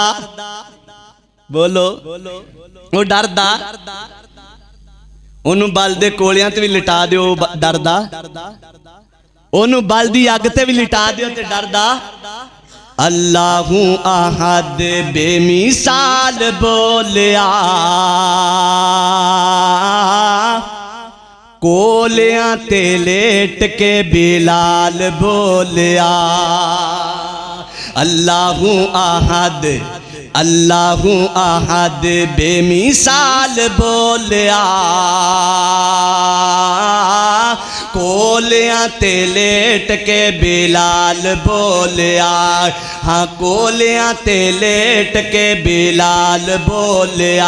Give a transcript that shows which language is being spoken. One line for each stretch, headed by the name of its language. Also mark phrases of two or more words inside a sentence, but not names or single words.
Punjabi: بولو وہ ڈردا، اونوں بل دے کولیاں تے بھی لٹا دیو ڈردا، اونوں بل دی اگ تے بھی لٹا دیو تے ڈردا.
Arabic: الله أحد
Punjabi: بے مثال بولیا کولیاں تے لیٹ کے بلال بولیا.
Arabic: الله أحد الله أحد
Punjabi: بے مثال بولیا کولیاں تے لیٹ کے بلال بولیا. ہاں کولیاں تے لیٹ کے بلال بولیا.